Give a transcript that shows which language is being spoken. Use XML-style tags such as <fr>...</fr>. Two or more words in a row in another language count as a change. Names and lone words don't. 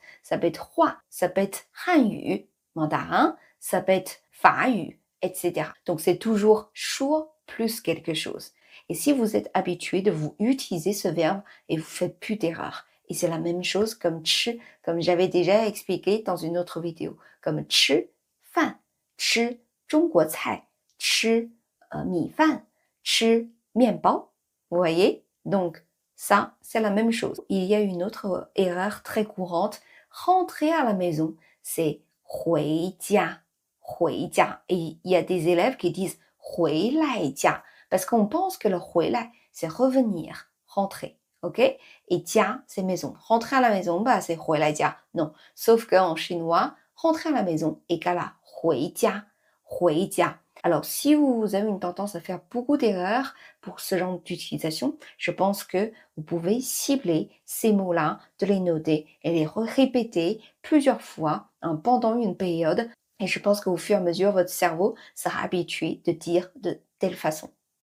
<fr>Ça peut être hua, ça peut être hanyu, mandarin, ça peut être fayu, etc. Donc, c'est toujours 说 plus quelque chose. Et si vous êtes habitué de vous utiliser ce verbe et vous faites plus d'erreurs. Et c'est la même chose comme 吃, comme j'avais déjà expliqué dans une autre vidéo.</fr> <zh>Comme 吃饭, 吃中国菜, 吃米饭, 吃面包.</zh> <fr>Vous voyez? Donc, ça, c'est la même chose. Il y a une autre erreur très courante. Rentrer à la maison, c'est</fr> <zh>回家, 回家.</zh> <fr>Et il y a des élèves qui disent</fr> <zh>回来家.</zh> <fr>Parce qu'on pense que le 回来, c'est revenir, rentrer. Ok? Et 家, c'est maison. Rentrer à la maison, bah, c'est</fr> <zh>回来家.</zh> <fr>Non. Sauf qu'en chinois, rentrer à la maison égale à</fr> <zh>回家, 回家.</zh> <fr>Alors, si vous avez une tendance à faire beaucoup d'erreurs pour ce genre d'utilisation, je pense que vous pouvez cibler ces mots-là, de les noter et les répéter plusieurs fois hein, pendant une période. Et je pense qu'au fur et à mesure, votre cerveau sera habitué de dire de telle façon.</fr>